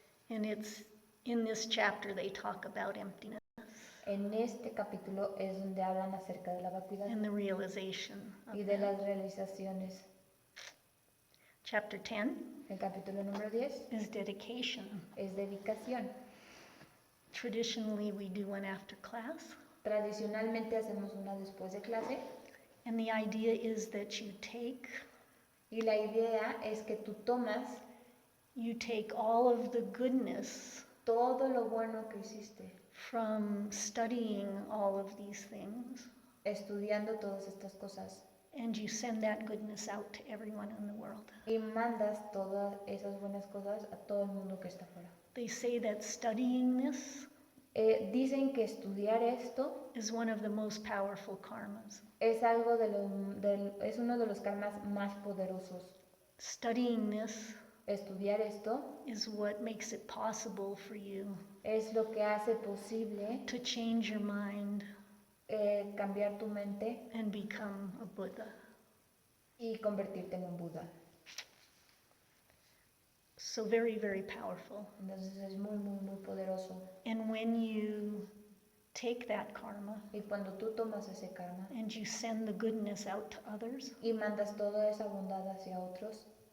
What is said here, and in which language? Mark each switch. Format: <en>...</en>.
<en>And it's in this chapter they talk about emptiness</en> <es>En este capítulo es donde hablan acerca de la vacuidad</es> <en>and the realization of</en> <es>y de</es> <en>that.</en> <es>las realizaciones.</es> <en>Chapter 10</en> <es>El capítulo número 10</es> <en>is dedication.</en> <es>es dedicación.</es> <en>Traditionally we do one after class,</en> <es>Tradicionalmente hacemos una después de clase</es> <en>and the idea is that you take</en> <es>y la idea es que tú tomas</es> <en>all of the goodness</en> <es>todo lo bueno que hiciste</es> <en>from studying all of these things,</en> <es>estudiando todas estas cosas</es> <en>and you send that goodness out to everyone in the world.</en> <es>y mandas todas esas buenas cosas a todo el mundo que está afuera.</es> <en>They say that studying this</en> <es>Dicen que estudiar esto</es> <en>is one of the most powerful karmas.</en> <es>es algo es uno de los karmas más poderosos.</es> <en>Studying this</en> <es>Estudiar esto</es> <en>is what makes it possible for you</en> <es>es lo que hace posible</es> <en>to change your mind</en> <es>cambiar tu mente</es> <en>and become a Buddha.</en> <es>y convertirte en un Buda.</es> <en>So very, very powerful.</en> <es>Entonces es muy poderoso.</es> <en>And when you take that karma</en> <es>Y cuando tú tomas ese karma</es> <en>and you send the goodness out to others,</en> <es>y mandas toda esa bondad hacia otros,</es>